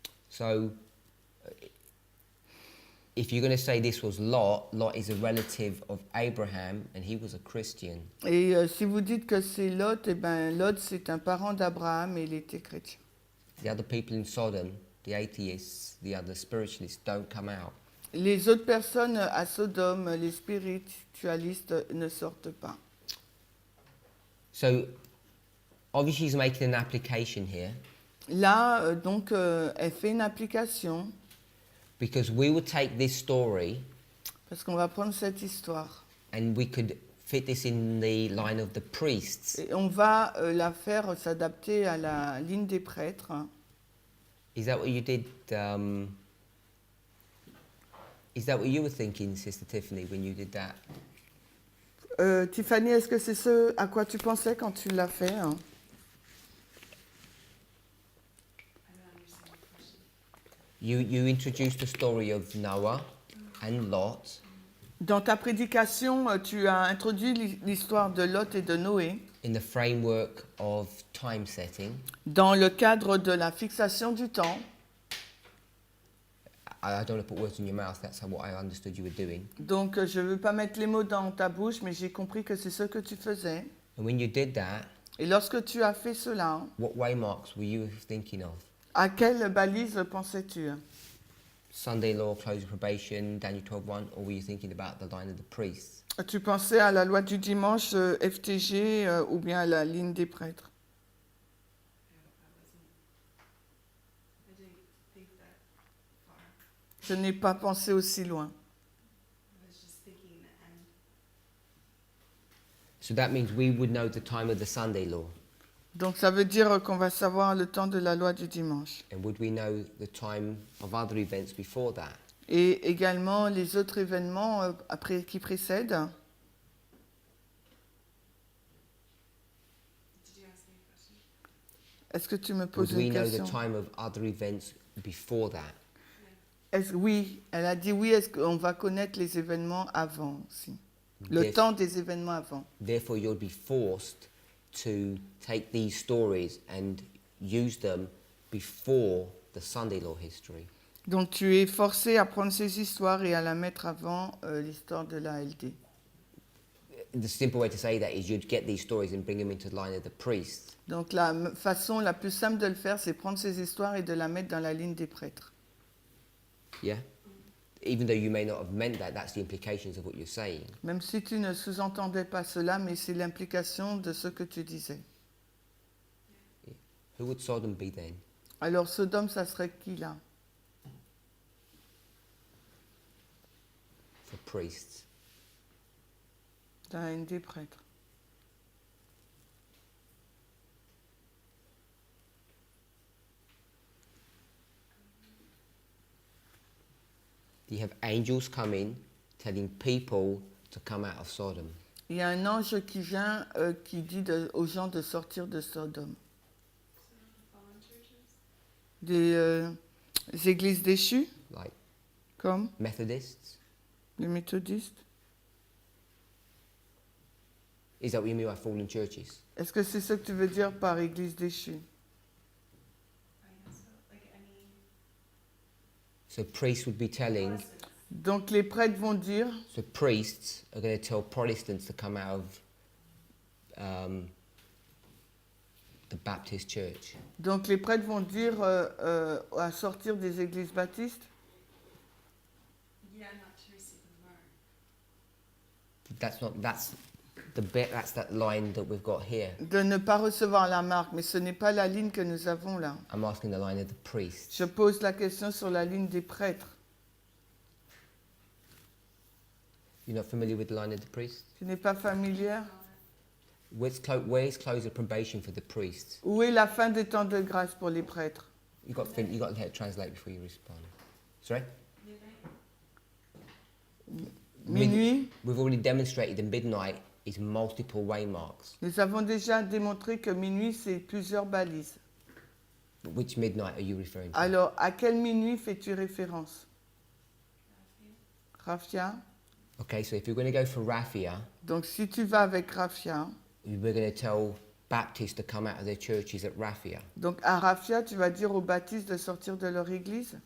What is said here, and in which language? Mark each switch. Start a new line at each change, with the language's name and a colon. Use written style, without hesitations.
English: So, if you're going to say this was Lot, Lot is a relative of Abraham, and he was a Christian.
French: Et si vous dites que c'est Lot, eh bien Lot c'est un parent d'Abraham et il était chrétien.
English: The other people in Sodom, the atheists, the other spiritualists don't come out.
French: Les autres personnes à Sodome, les spiritualistes, ne sortent pas.
English: So obviously he's making an application here
French: Là, donc, elle fait une application
English: because we would take this story
French: parce qu'on va prendre cette histoire
English: and we could fit this in the line of the priests.
French: et on va la faire s'adapter à la ligne des prêtres.
English: Is that what you did? Is that what you were thinking, Sister Tiffany, when you did that?
French: Tiffany, est-ce que c'est ce à quoi tu pensais quand tu l'as fait, hein?
English: I don't understand the question. You introduced the story of Noah and Lot
French: Dans ta prédication, tu as introduit l'histoire de Lot et de Noé
English: in the framework of time setting.
French: dans le cadre de la fixation du temps.
English: I don't want to put words in your mouth, that's what I understood you were doing.
French: Donc, je ne veux pas mettre les mots dans ta bouche, mais j'ai compris que c'est ce que tu faisais.
English: And when you did that,
French: Et lorsque tu as fait cela,
English: what waymarks were you thinking of?
French: à quelle balise pensais-tu?
English: Sunday law, close of probation, Daniel 12:1, or were you thinking about the line of the priests?
French: Tu pensais à la loi du dimanche, FTG, ou bien à la ligne des prêtres?
English: I didn't think that far.
French: Je n'ai pas pensé aussi loin.
English: I was just thinking the end. So that means we would know the time of the Sunday law.
French: Donc ça veut dire qu'on va savoir le temps de la loi du dimanche.
English: And would we know the time of other events before that?
French: Et également les autres événements qui précèdent.
English: Did you ask me a question?
French: Est-ce que tu me
English: Would
French: poses
English: we
French: une
English: know the
French: question?
English: time of other events before that?
French: Oui, elle a dit oui, est-ce qu'on va connaître les événements avant aussi? Le
English: Yes.
French: temps des événements avant.
English: Therefore, you'll be forced to take these stories and use them before the Sunday law history.
French: Donc tu es forcé à prendre ces histoires et à la mettre avant l'histoire de la LD.
English: The simple way to say that is you'd get these stories and bring them into the line of the priests.
French: Donc la façon la plus simple de le faire, c'est prendre ces histoires et de la mettre dans la ligne des prêtres.
English: Yeah? Even though you may not have meant that, that's the implications of what you're saying.
French: Même si tu ne sous-entendais pas cela, mais c'est l'implication de ce que tu disais.
English: Who would Sodom be then?
French: Alors Sodome, ça serait qui là?
English: For priests.
French: Dans la ligne des prêtres.
English: You have angels coming, telling people to come out of Sodom.
French: Il y a un ange qui vient qui dit aux gens de sortir de Sodome.
English: Fallen churches?
French: Des églises déchues,
English: Like
French: comme
English: Methodists?
French: les méthodistes.
English: Is that what you mean by fallen churches?
French: Est-ce que c'est ce que tu veux dire par église déchue?
English: I guess so. Like any So priests would be telling, Protestants.
French: Donc les prêtres vont dire,
English: so priests are going to tell Protestants to come out of the Baptist church.
French: donc les prêtres vont dire à sortir des églises baptistes.
English: Yeah, not to receive the mark. That's that line that we've got here.
French: De ne pas recevoir la marque, mais ce n'est pas la ligne que nous avons là.
English: I'm asking the line of the priests.
French: Je pose la question sur la ligne des prêtres.
English: You're not familiar with the line of the priests?
French: Tu n'es pas familière?
English: Where's close of probation for the priests?
French: Où est la fin des temps de grâce pour les prêtres?
English: You got to let it translate before you respond. Sorry?
French: Minuit.
English: We've already demonstrated that midnight is multiple waymarks.
French: Nous avons déjà démontré que minuit, c'est plusieurs balises.
English: But which midnight are you referring to?
French: Alors, à quelle minuit fais-tu référence?
English: Raphia. Okay, so if you're going to go for Raphia,
French: Donc, si tu vas avec Raphia,
English: we're going to tell Baptists to come out of their churches at Raphia.
French: donc à Raphia, tu vas dire aux baptistes de sortir de leur église?